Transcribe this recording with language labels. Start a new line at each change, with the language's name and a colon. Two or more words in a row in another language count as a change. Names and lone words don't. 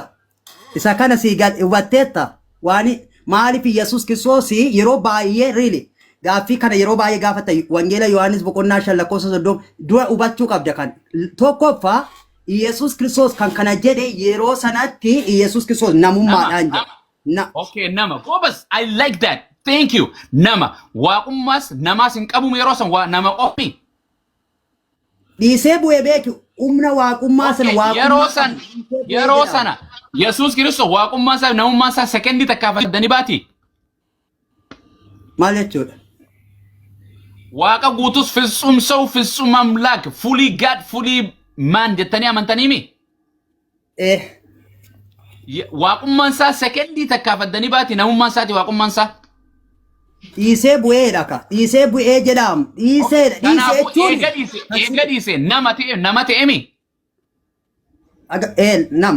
Oromo: Isa kana si hubatteetta waani maaliif Yesuus Kiristoos yeroo baay'ee really gaaffii kana yeroo baay'ee gaafata wangeela Yohaannis boqonnaa 5:30 dura hubachuu qabda kan tokkoffaa Yesuus Kiristoos kan kana jedhe yeroo sanatti Yesuus Kiristoos namummaadhaan jedhe. Okay, nama. Gobas,
English: I like that. Thank you.
Oromo: Nama. Waaqummaas namaas hin qabu yeroo san nama qofi. Dhiisee bu'ee beeki humna waaqummaa sana yeroo sana Yesuus Kiristoos waaqummaa isaa namummaa isaa sekendii takkaafadanii baati. Maal jechuudha? Waaqa guutus
Amharic: ፍጹም ሰው ፍጹም አምላክ
English: fully God fully man
Oromo: jettanii amantanii mi? Waaqummaan isaa sekendii takkaafadanii baati namummaan isaati waaqummaan isaa. Dhiisee bu'eedha ka. Dhiisee bu'ee jedhamu. Dhiiseedha. Eega dhiise nama ta'e mi? Nama.